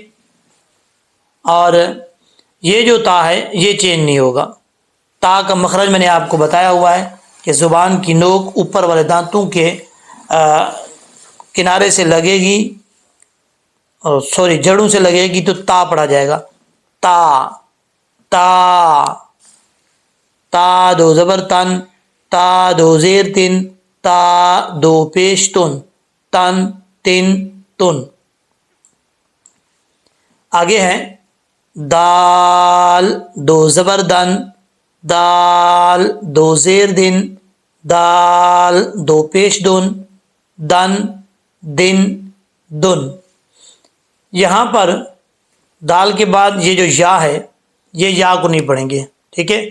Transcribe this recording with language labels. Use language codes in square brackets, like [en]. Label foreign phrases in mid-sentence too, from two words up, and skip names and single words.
[ur] اور یہ جو تا ہے یہ چینج نہیں ہوگا۔ تا کا مخرج میں نے آپ کو بتایا ہوا ہے کہ زبان کی نوک اوپر والے دانتوں کے کنارے سے لگے گی، جڑوں سے لگے گی تو تا پڑھا جائے گا۔ تا تا تا دو زبر تن، تا دو زیر تن، تا دو پیش تن، تن تن تن۔ آگے ہے دال دو زبر دن، دال دو زیر دن، دال دو پیش دن، دن دن دن۔ یہاں پر دال کے بعد یہ جو یا ہے یہ یا کو نہیں پڑھیں گے، ٹھیک ہے؟